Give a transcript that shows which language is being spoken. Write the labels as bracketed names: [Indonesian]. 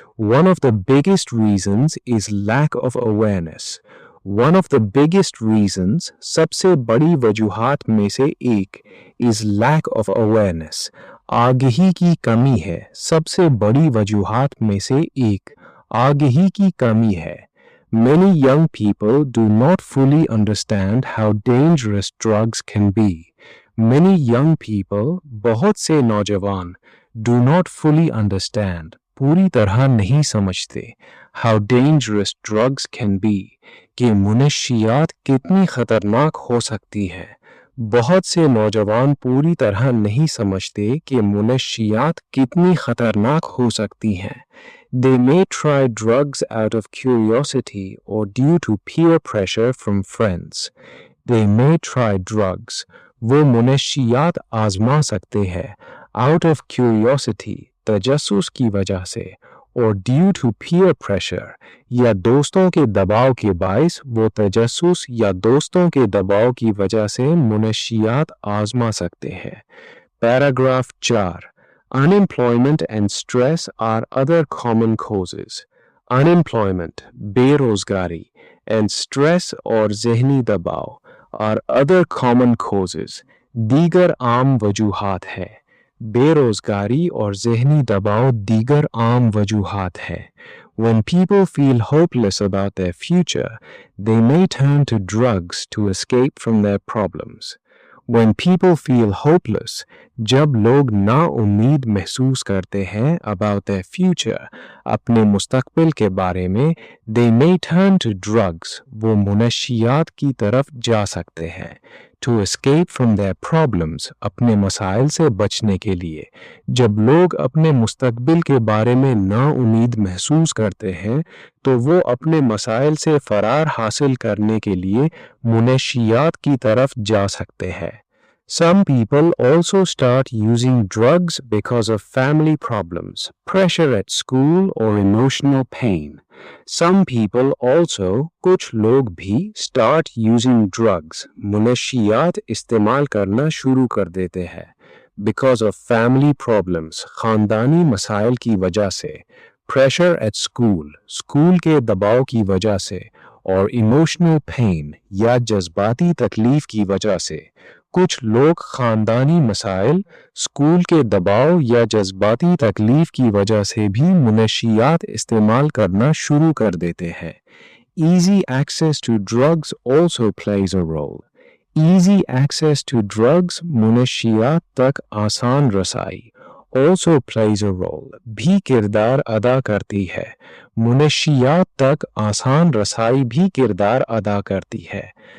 [English] One of the biggest reasons is lack of awareness. One of the biggest reasons, [Hindi] सबसे बड़ी वजूहात में से एक, [English] is lack of awareness. [Hindi] आगही की कमी है। सबसे बड़ी वजूहात में से एक, आगही की कमी है। [English] Many young people do not fully understand how dangerous drugs can be. Many young people, [Hindi] बहुत से नौजवान, [English] do not fully understand, [Hindi] पूरी तरह नहीं समझते, [English] how dangerous drugs can be, [Hindi] कि मुनशियात कितनी खतरनाक हो सकती है। बहुत से नौजवान पूरी तरह नहीं समझते कि मुनशियात कितनी खतरनाक हो सकती हैं। [English] They may try drugs out of curiosity or due to peer pressure from friends. They may try drugs. [Hindi] वो मुनशियात आजमा सकते हैं [English] out of curiosity, [Hindi] तजस्सुस की वजह से, और [English] due to peer pressure, [Hindi] या दोस्तों के दबाव के बायस वो तजस्सुस या दोस्तों के दबाव की वजह से मुनशियात आजमा सकते हैं। [English] Paragraph 4. Unemployment and stress are other common causes. Unemployment, बेरोजगारी, and stress [Hindi] और ज़हनी दबाव [English] are other common causes, [Hindi] दीगर आम वजूहात है। बेरोजगारी और ज़हनी दबाव दीगर आम वजूहात है। [English] When people feel hopeless about their future, they may turn to drugs to escape from their problems. When people feel hopeless, [Hindi] जब लोग नाउम्मीद महसूस करते हैं [English] about their future, [Hindi] अपने मुस्तकबिल के बारे में, [English] they may turn to drugs, [Hindi] वो मुनशियात की तरफ जा सकते हैं, [English] to escape from their problems, [Hindi] अपने मसाइल से बचने के लिए। जब लोग अपने मुस्तकबिल के बारे में नाउम्मीद महसूस करते हैं, तो वो अपने मसाइल से फरार हासिल करने के लिए मुनशियात की तरफ जा सकते हैं। [English] Some people also start using drugs because of family problems, pressure at school or emotional pain. Some people also, [Hindi] कुछ लोग भी, [English] start using drugs, [Hindi] मुनशियात इस्तेमाल करना शुरू कर देते हैं, [English] because of family problems, [Hindi] खानदानी मसाइल की वजह से, [English] pressure at school, [Hindi] स्कूल के दबाव की वजह से, और [English] emotional pain, [Hindi] या जज्बाती तकलीफ की वजह से। कुछ लोग खानदानी मसाइल, स्कूल के दबाव या जज्बाती तकलीफ की वजह से भी मुनशियात इस्तेमाल करना शुरू कर देते हैं। [English] Easy access to drugs also plays a role. Easy access to drugs, [Hindi] मुनशियात तक आसान रसाई, [English] also plays a role, [Hindi] भी किरदार अदा करती है। मुनशियात तक आसान रसाई भी किरदार अदा करती है।